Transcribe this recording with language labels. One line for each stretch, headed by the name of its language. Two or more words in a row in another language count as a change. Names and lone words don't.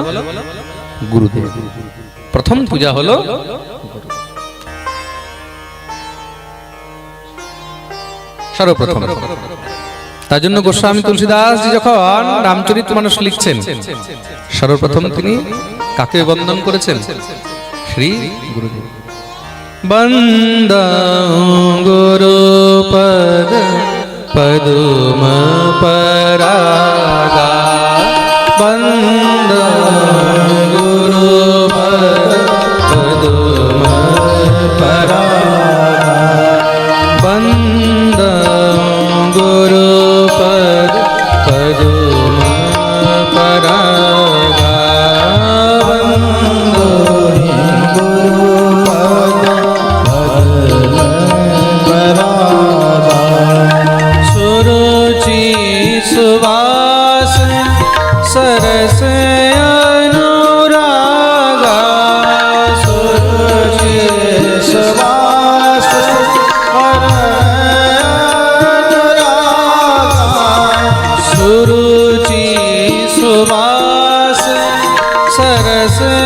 Bangla: গুরুদেব। প্রথম পূজা হলো সর্বপ্রথম। তার জন্য গোস্বামী তুলসীদাস জি যখন রামচরিতমানস লিখছেন, সর্বপ্রথম তিনি কাকে বন্দন করেছেন?
Awadhi: শ্রী গুরুদেব। बंदउँ गुरु पद पदुम परागा, बंदउँ गुरु पद पदुम परागा, बंदउँ गुरु पद पदुम परागा, बंदउँ गुरु पद पदुम परागा, सुरुचि सुबास सरस अनुरागा, सुरुचि सुवास अनुरागा, सुरुचि सुवास सरस